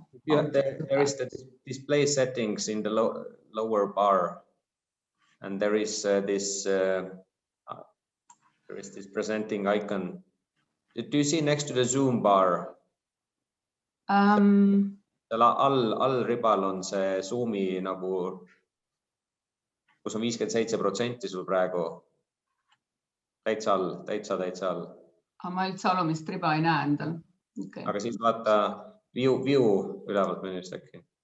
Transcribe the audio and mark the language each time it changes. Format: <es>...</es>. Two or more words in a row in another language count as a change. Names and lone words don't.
<en>There is the display settings in the lower bar. And there is this presenting icon. Do you see next to the Zoom bar?</en> <et>All ribal on see Zoomi nagu, kus on 57% sul praegu. Täitsa all. Ma üldse alumist riba ei näe endal. Okay. Aga siis vaata view ülevalt menüüst äkki.</et>